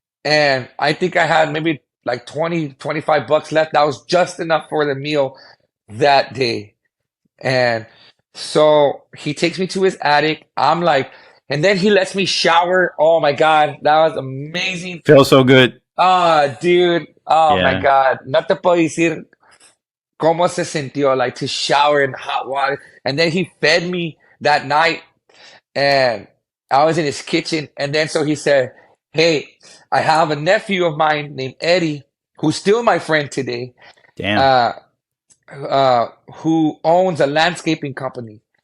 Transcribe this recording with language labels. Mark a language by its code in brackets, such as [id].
[en] And I think I had maybe like 20, 25 bucks left. That was just enough for the meal that day. And so he takes me to his attic. I'm like, and then he lets me shower. Oh my God, that was amazing. Feels so good. Ah, dude. Oh my Yeah. God. [es] No te puedo decir cómo se sintió, [en] like to shower in hot water. And then he fed me that night, and I was in his kitchen. And then so he said, hey, I have a nephew of mine named Eddie, who's still my friend today, Damn. uh, who owns a landscaping company.